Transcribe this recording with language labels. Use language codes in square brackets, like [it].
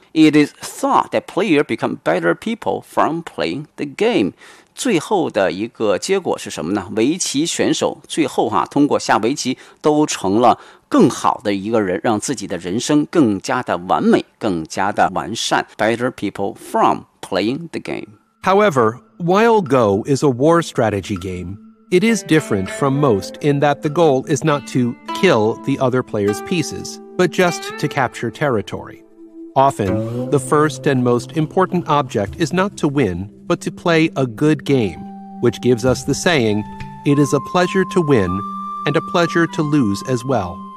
[en] It is thought that players become better people from playing the game. [zh] 最后的一个结果是什么呢？围棋选手最后啊，通过下围棋都成了更好的一个人，让自己的人生更加的完美，更加的完善。 [en] Better people from playing the game. However, while Go is a war strategy game, it is different from most in that the goal is not to kill the other player's pieces, but just to capture territory. Often, the first and most important object is not to win, but to play a good game, which gives us the saying, it is a pleasure to win, and a pleasure to lose as well.